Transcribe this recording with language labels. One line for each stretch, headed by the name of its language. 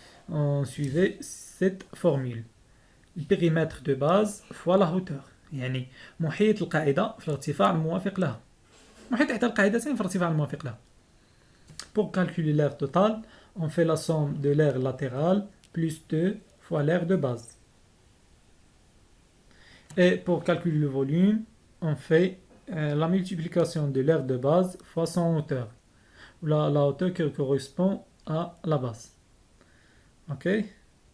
French: On suivait cette formule. Le périmètre de base fois la hauteur.
Arabic: يعني محيط القاعدة في الارتفاع الموافق لها. محيط إحدى القاعدتين في الارتفاع الموافق لها.
French: Pour calculer l'aire totale, on fait la somme de l'aire latérale plus 2 fois l'aire de base. Et pour calculer le volume, on fait la multiplication de l'aire de base fois son hauteur. La hauteur qui correspond à la base. Ok?